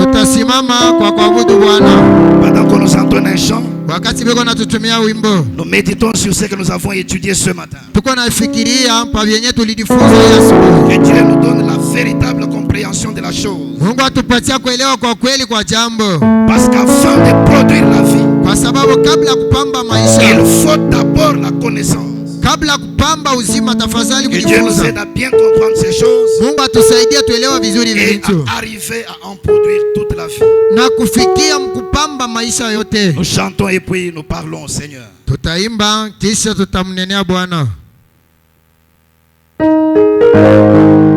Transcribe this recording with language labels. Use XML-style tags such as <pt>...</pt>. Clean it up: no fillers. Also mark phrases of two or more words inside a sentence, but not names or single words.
<sw>Tutasimama kwa kuabudu Bwana.</sw> <fr>Pendant qu'on nous entonne un chant,</fr> <sw>wakati beko natutumia wimbo</sw> <fr>nous méditons sur ce que nous avons étudié ce matin.</fr> <sw>tuko nafikiria pa vyenye tulijifunza hii asubuhi.</sw> <fr>Que Dieu nous donne la véritable compréhension de la chose.</fr> <sw>Mungu atupatia kuelewa kwa kweli kwa jambo,</sw> <fr>Parce qu'afin de produire la vie,</fr> <sw>kwa sababu kabla ya kupamba</sw> <fr>il</fr> <sw>maisha,</sw> <fr>faut d'abord la connaissance.</fr> <sw>kabla ya kupamba uzima, tafadhali</sw> <fr>Que Dieu nous</fr> <sw>kujifunza.</sw> <fr>aide à bien comprendre ces choses</fr> <sw>Mungu atusaidie tuelewe vizuri</sw> <fr>et</fr> <sw>vitu</sw> <fr>à arriver à en produire toute la vie.</fr> <sw>na kufikia mkupamba maisha yote.</sw> <fr>Nous chantons et puis nous parlons au Seigneur.</fr> <sw>Tutaimba kisha tutamnenea Bwana.</sw>